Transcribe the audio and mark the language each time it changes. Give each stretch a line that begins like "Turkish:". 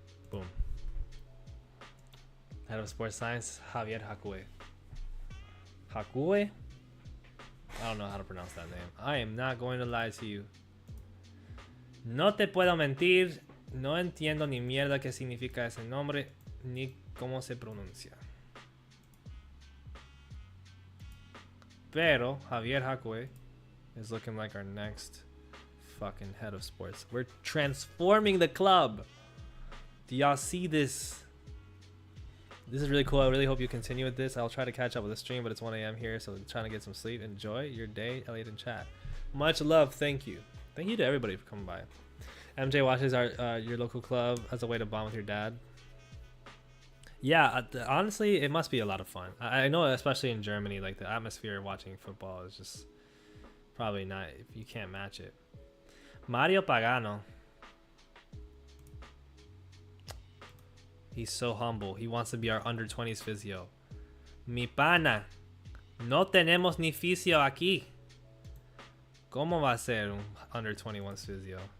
English: Boom. Head of Sports Science, Javier Hakue. Hakue? I don't know how to pronounce that name. I am not going to lie to you.
Spanish: No te puedo mentir. No entiendo ni mierda qué significa ese nombre, ni cómo se pronuncia.
English: Pero Javier Hakue is looking like our next fucking head of sports. We're transforming the club. Do y'all see this? This is really cool. I really hope you continue with this. I'll try to catch up with the stream, but it's 1 a.m. here, so I'm trying to get some sleep. Enjoy your day, Elliot in chat. Much love. Thank you. Thank you to everybody for coming by. MJ watches your local club as a way to bond with your dad. Yeah, honestly, it must be a lot of fun. I know, especially in Germany, like the atmosphere watching football is just probably not, if you can't match it. Mario Pagano. He's so humble. He wants to be our under 20s physio.
Spanish: Mi pana, no tenemos ni fisio aquí. ¿Cómo va a ser un
English: under 21s physio?